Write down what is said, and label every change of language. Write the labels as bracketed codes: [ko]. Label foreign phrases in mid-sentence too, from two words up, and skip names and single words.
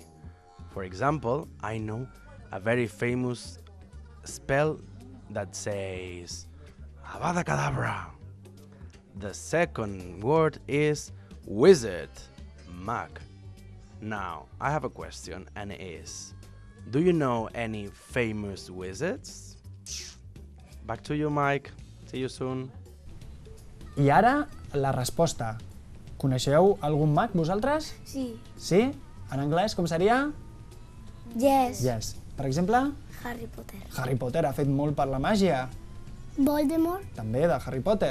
[en] For example, I know a very famous spell that says Avada Kedavra. The second word is wizard, mag. Now, I have a question and it is, do you know any famous wizards? Back to you, Mike. See you soon. [ca] I ara, la resposta. Coneixeu algun mag, vosaltres? Sí. Sí? En anglès, com seria? [en] Yes. Yes. [ca] Per exemple, Harry Potter. Harry Potter ha fet molt per la màgia. Voldemort. També, de Harry Potter.